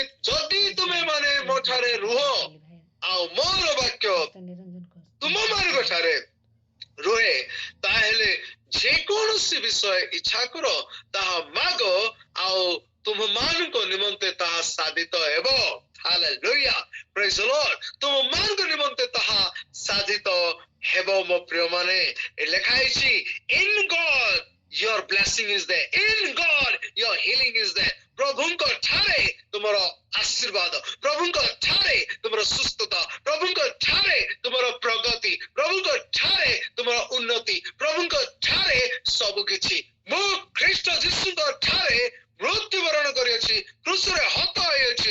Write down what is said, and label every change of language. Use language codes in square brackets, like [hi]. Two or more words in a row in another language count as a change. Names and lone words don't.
[or] ଯଦି ତୁମେ ମାନେ ମୋ ଠାରେ ରୁହ ଆଉ ମୋର ବାକ୍ୟ ତୁମମାନଙ୍କ ଠାରେ ରୁହେ, ତାହେଲେ ଯେକୌଣସି ବିଷୟ ଇଚ୍ଛା କର ତାହା ମାଗ ଆଉ ତୁମମାନଙ୍କ ନିମନ୍ତେ ତାହା ସାଧିତ ହେବ। ହାଲେଲୁୟା। [en] praise the Lord. [or] ତୁମମାନଙ୍କ ନିମନ୍ତେ ତାହା ସାଧିତ ହେବ। ମୋ ପ୍ରିୟମାନେ ଲେଖା ହେଇଛି [en] in God your blessing is there, in God your healing is there. [or] ପ୍ରଭୁଙ୍କ ଠାରେ ତୁମର ଆଶୀର୍ବାଦ, ପ୍ରଭୁଙ୍କ ଠାରେ ତୁମର ସୁସ୍ଥତା, ପ୍ରଭୁଙ୍କ ଠାରେ ତୁମର ପ୍ରଗତି, ପ୍ରଭୁଙ୍କ ଠାରେ ତୁମର ଉନ୍ନତି, ପ୍ରଭୁଙ୍କ ଠାରେ ସବୁ କିଛି। ମୁଁ ଖ୍ରୀଷ୍ଟ ଯୀଶୁଙ୍କ ଠାରେ ମୃତ୍ୟୁବରଣ କରିଅଛି, କ୍ରୁଶରେ ହତ ହୋଇଅଛି।